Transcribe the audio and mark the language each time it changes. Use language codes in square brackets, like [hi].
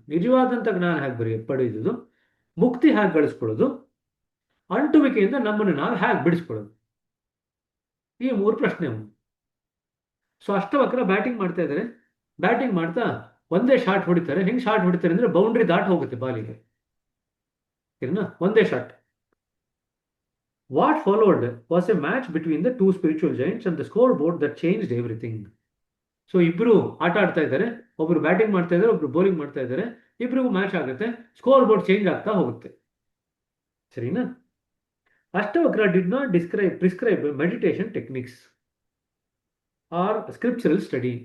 [kn] ನಿಜವಾದಂತ ಜ್ಞಾನ ಹೇಗೆ ಪಡೆಯೋದು? ಮುಕ್ತಿ ಹೇಗೆ ಗಳಿಸ್ಕೊಳ್ಳೋದು? ಅಂಟುವಿಕೆಯಿಂದ ನಮ್ಮನ್ನು ನಾವು ಹೇಗೆ ಬಿಡಿಸ್ಕೊಳ್ಳೋದು? ಈ 3 ಪ್ರಶ್ನೆ ಅವನು. ಸೊ ಅಷ್ಟವಕ್ರ ಬ್ಯಾಟಿಂಗ್ ಮಾಡ್ತಾ ಇದ್ದಾರೆ. ಬ್ಯಾಟಿಂಗ್ ಮಾಡ್ತಾ ಒಂದೇ ಶಾಟ್ ಹೊಡಿತಾರೆ. ಹೆಂಗ್ ಶಾಟ್ ಹೊಡಿತಾರೆ ಅಂದ್ರೆ ಬೌಂಡ್ರಿ ದಾಟ್ ಹೋಗುತ್ತೆ ಬಾಲಿಗೆ. ಒಂದೇ shot. [en] What followed was a match between the 2 spiritual giants and the scoreboard that changed everything. [kn] So ಇಬ್ರು ಆಟ ಆಡ್ತಾ ಇದ್ದಾರೆ, ಒಬ್ರು ಬ್ಯಾಟಿಂಗ್ ಮಾಡ್ತಾ ಇದ್ದಾರೆ, ಒಬ್ರು ಬೌಲಿಂಗ್ ಮಾಡ್ತಾ ಇದ್ದಾರೆ, ಇಬ್ರಿಗೂ ಮ್ಯಾಚ್ ಆಗುತ್ತೆ, ಸ್ಕೋರ್ ಬೋರ್ಡ್ ಚೇಂಜ್ ಆಗ್ತಾ ಹೋಗುತ್ತೆ. ಸರಿನಾ? [en] Ashtavakra did not prescribe meditation techniques or scriptural study.